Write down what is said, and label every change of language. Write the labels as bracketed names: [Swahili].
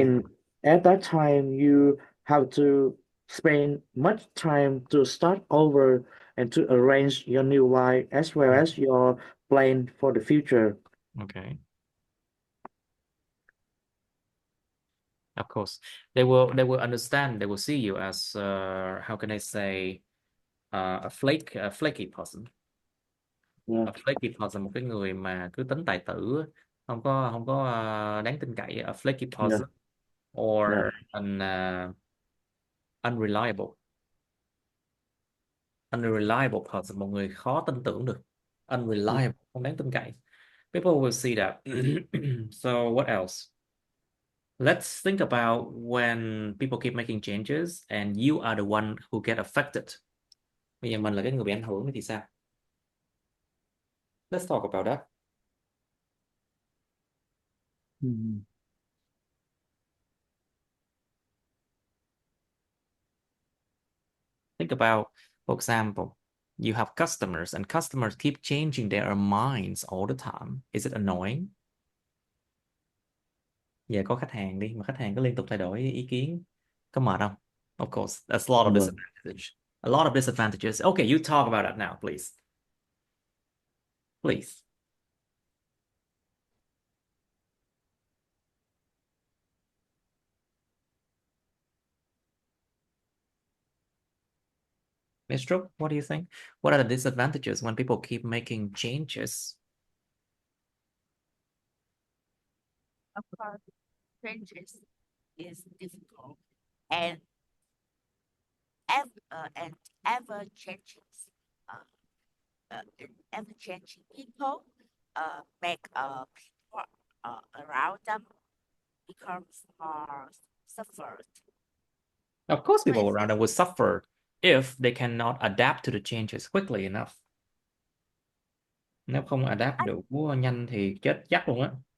[English] and at that time, you have to spend much time to start over and to arrange your new life as well as your plan for the future. Okay, of course. They will understand, they will see you as how can I say a flaky person. Yeah, A flaky person, [Vietnamese] một cái người mà cứ tính tài tử, không có đáng tin cậy, [English] a flaky yeah, person or yeah. an unreliable unreliable person, [Vietnamese] một người khó tin tưởng được, Mm, unreliable, không đáng tin cậy. [English] People will see that. So what else? Let's think about when people keep making changes and you are the one who get affected. [Vietnamese] Bây giờ mình là cái người bị ảnh hưởng thì sao? [English] Let's talk about that. Hmm. Think about, for example, you have customers and customers keep changing their minds all the time. Is it annoying? [Vietnamese] Giờ có khách hàng đi, mà khách hàng cứ liên tục thay đổi ý kiến. Có mệt không? [English] Of course, that's a lot of disadvantage. A lot of disadvantages. Okay, you talk about that now, please. Please. Ms. Trúc, what do you think? What are the disadvantages when people keep making changes? Of course, changes is difficult and ever changing ever changing people make people around them becomes more suffered. Of course, For people around them will suffer if they cannot adapt to the changes quickly enough. [Vietnamese] Nếu không adapt được nhanh thì chết chắc luôn á.